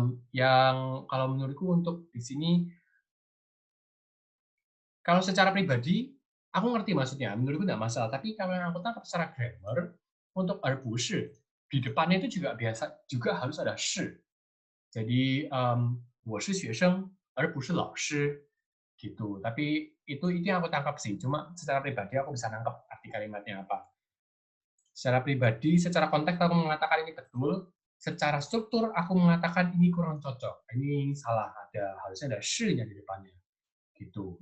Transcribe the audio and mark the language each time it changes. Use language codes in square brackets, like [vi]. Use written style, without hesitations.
[id] Yang kalau menurutku untuk di sini, kalau secara pribadi, aku ngerti maksudnya, menurutku nggak masalah. Tapi kalau yang aku tangkap secara grammar, untuk bushu, di depannya itu juga harus ada shi. Jadi, [zh] 我是学生而不是老师 [id] gitu. Tapi itu yang aku tangkap sih. Cuma secara pribadi aku bisa nangkep arti kalimatnya apa. Secara pribadi, secara konteks aku mengatakan ini betul. Secara struktur aku mengatakan ini kurang cocok, ini salah, harusnya ada shi-nya di depannya, gitu.